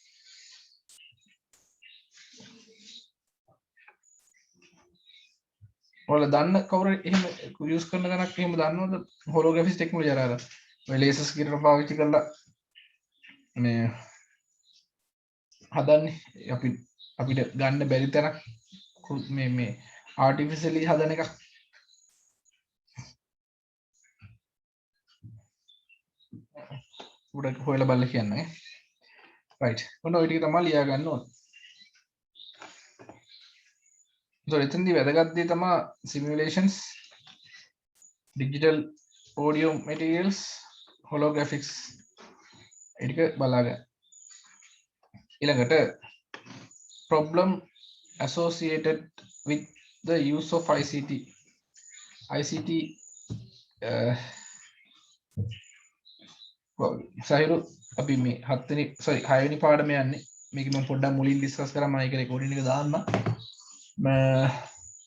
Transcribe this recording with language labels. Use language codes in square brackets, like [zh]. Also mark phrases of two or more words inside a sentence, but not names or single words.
[si] ඔයාලා දන්න කවුරු එහෙම යූස් කරන කෙනෙක් එහෙම දන්නවද [en] holographics technology [si] අර ඔය ලේසර්ස් ගිරන පාවිච්චි කරලා මේ හදන්නේ අපිට ගන්න බැරි තරක් මේ ආටිෆිෂියලි හදන එක. උඩ හොයලා බලලා කියන්නේ. right ඔන්න ඔය ටික තමයි ලියා ගන්න ඕනේ. එතනදී වැදගත් දේ තමයි [en] simulations, digital audio materials, holographics [si] ඒ ටික බලාගන්න. ඊළඟට [en] problem associated with the use of ICT [si] සහිරු අපි මේ 6වෙනි පාඩම යන්නේ. මේක මම පොඩ්ඩක් මුලින් ඩිස්කස් කරා. මම ඒක රෙකෝඩින් එක දාන්න.